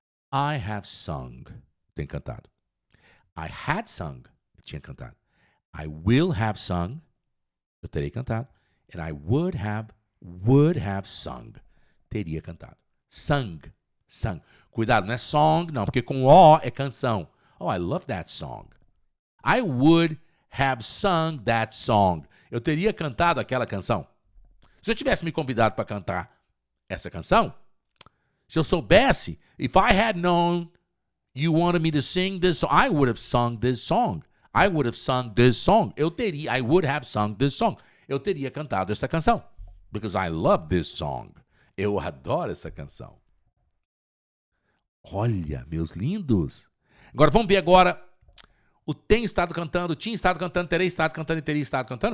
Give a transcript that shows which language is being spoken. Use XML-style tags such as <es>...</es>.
<en>I have sung.</en> <pt>Tem cantado.</pt> <en>I had sung.</en> <pt>Eu tinha cantado.</pt> <en>I will have sung.</en> <pt>Eu terei cantado.</pt> <en>And I would have sung.</en> <pt>Teria cantado.</pt> <en>Sung. Sung.</en> <pt>Cuidado, não é song, não, porque com O é canção.</pt> <en>Oh, I love that song. I would have sung that song.</en> <pt>Eu teria cantado aquela canção. Se eu tivesse me convidado para cantar essa canção, se eu soubesse,</pt> <en>if I had known you wanted me to sing this song, I would have sung this song. I would have sung this song. I would have sung this song.</en> <pt>Eu teria cantado essa canção.</pt> <en>Because I love this song.</en> <pt>Eu adoro essa canção. Olha, meus lindos. Agora, vamos ver agora o tem estado cantando, tinha estado cantando, terei estado cantando e teria estado cantando.</pt>